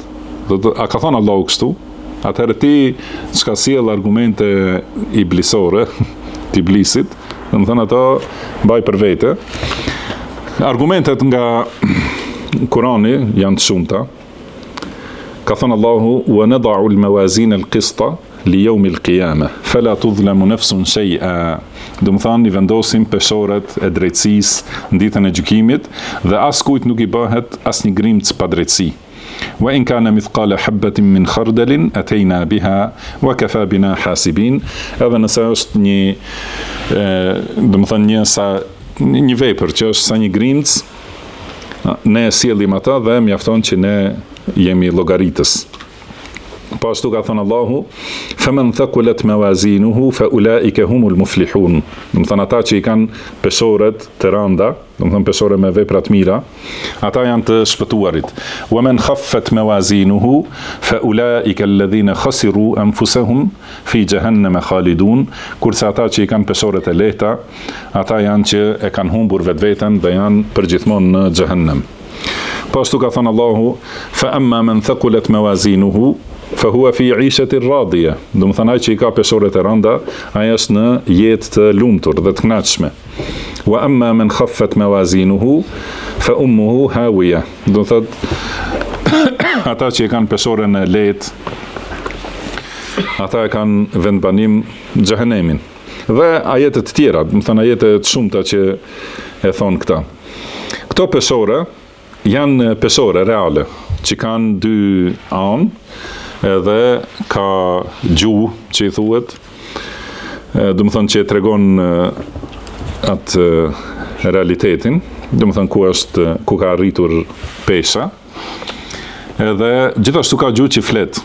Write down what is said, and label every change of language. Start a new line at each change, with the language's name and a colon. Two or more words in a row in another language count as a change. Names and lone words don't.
Albanian: A ka thënë Allahu kështu? Atëherë ti çka sjell argumente iblisore, të iblisit, domethënë ato mbaj për vete. Argumentet nga Kurani janë të shumta. Ka thënë Allahu:
Arabic: "ونضع الموازين القسط ليوم القيامة فلا تظلم نفس شيئا."
Albanian: Domethënë i vendosim peshoret e drejtësisë në ditën e gjykimit dhe askujt nuk i bëhet asnjë grimc pa drejtësi.
Arabic: وإن كان مثقال حبة من خردل أتينا بها وكفى بنا حاسبين.
Albanian: Edhe nëse është domethënë një vepër që është sa një grimc, ne e sjellim ata dhe mjafton që ne jemi llogaritës. Po ashtu ka thënë Allahu:
Arabic: "فمن ثقلت موازينه فأولئك هم المفلحون."
Albanian: Domethënë ata që i kanë peshoret të rënda, domethënë peshore me vepra të mira, ata janë të shpëtuarit.
Arabic: "ومن خفت موازينه فأولئك الذين خسروا أنفسهم في جهنم خالدون."
Albanian: Kurse ata që i kanë peshoret e lehta, ata janë që e kanë humbur vetveten dhe janë përgjithmonë në xhehenem. Po ashtu ka thënë Allahu:
Arabic: "فأما من ثقلت موازينه فهو في عيشة راضية."
Albanian: Domethënë ai që i ka peshoret e rënda, ai është në jetë të lumtur dhe të kënaqshme.
Arabic: "وأما من خفت موازينه فأمه هاوية."
Albanian: Domethënë ata që i kanë peshoren e lehtë, ata e kanë vendbanim xhehenemin. Dhe ajete të tjera, domethënë ajete të shumta që e thon këta. Këto peshore janë peshore reale, që kanë dy anë, edhe ka gjuhë që i thuhet, domethënë që e tregon atë realitetin, domethënë ku ka arritur pesha, edhe gjithashtu ka gjuhë që flet.